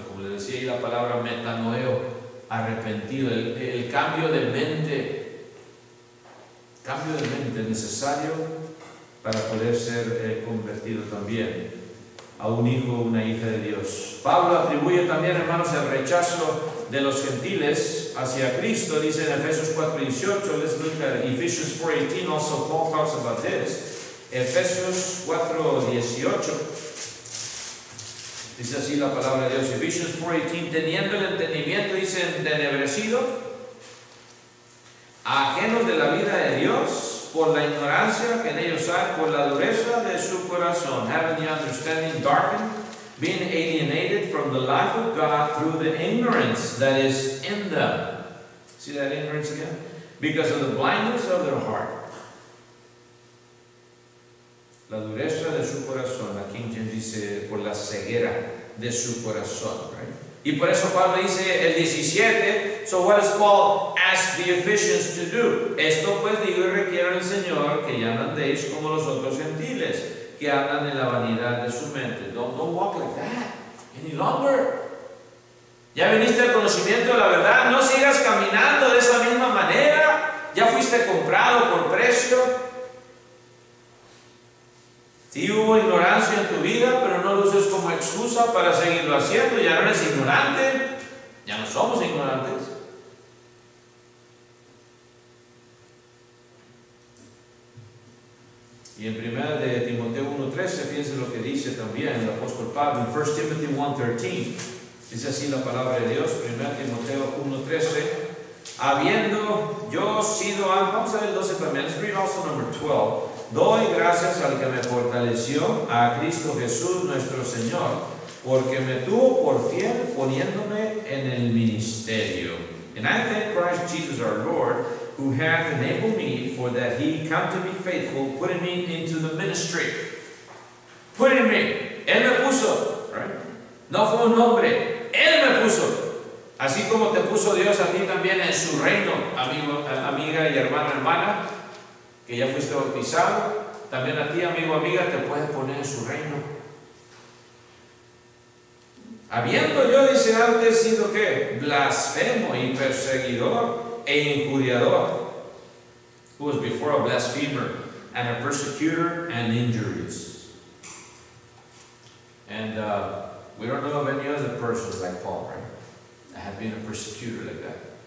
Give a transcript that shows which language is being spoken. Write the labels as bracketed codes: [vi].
[es] Como les decía ahí la palabra metanoeo, arrepentido, el cambio de mente. Cambio de mente es necesario para poder ser convertido también a un hijo o una hija de Dios. Pablo atribuye también, hermanos, el rechazo de los gentiles hacia Cristo. Dice en Efesios 4:18, [en] let's look at Ephesians 4:18, also Paul talks about this. Efesios 4:18, dice así la palabra de Dios. [es] Ephesians 4:18, teniendo el entendimiento, dice, entenebrecido, ajenos de la vida de Dios, por la ignorancia que en ellos hay, por la dureza de su corazón, [en] having the understanding darkened, being alienated from the life of God through the ignorance that is in them. See that ignorance again? Because of the blindness of their heart. [es] La dureza de su corazón, aquí King James dice, por la ceguera de su corazón. Right? Y por eso Pablo dice el 17, [en] So what does Paul ask the Ephesians to do? [es] Esto pues digo y requiero en el Señor que ya no andéis como los otros gentiles, que andan en la vanidad de su mente. [en] Don't walk like that any longer. [es] Ya viniste al conocimiento de la verdad, no sigas caminando de esa misma manera. Ya fuiste comprado por precio. Sí hubo ignorancia en tu vida, pero no lo uses como excusa para seguirlo haciendo. Ya no eres ignorante, ya no somos ignorantes. Y en 1 de Timoteo 1:13, fíjense lo que dice también el apóstol Pablo en 1 Timothy 1:13. Dice así la palabra de Dios, 1 Timoteo 1:13. Habiendo yo sido, vamos a ver el 12 también, [en] let's read also number 12. [es] Doy gracias al que me fortaleció, a Cristo Jesús nuestro Señor, porque me tuvo por fiel poniéndome en el ministerio. [en] And I thank Christ Jesus our Lord, who hath enabled me, for that he counted me faithful, putting me into the ministry. Putting me. [es] Él me puso, right? No fue un hombre, Él me puso. Así como te puso Dios a ti también en su reino, amigo, amiga y hermana, que ya fuiste bautizado, también a ti, amigo, amiga, te puede poner en su reino. Habiendo yo, dice antes, sido ¿qué? Blasfemo y perseguidor e injuriador. [en] Who was before a blasphemer and a persecutor and injurious. And we don't know of any other persons like Paul, right? I have been a persecutor like that.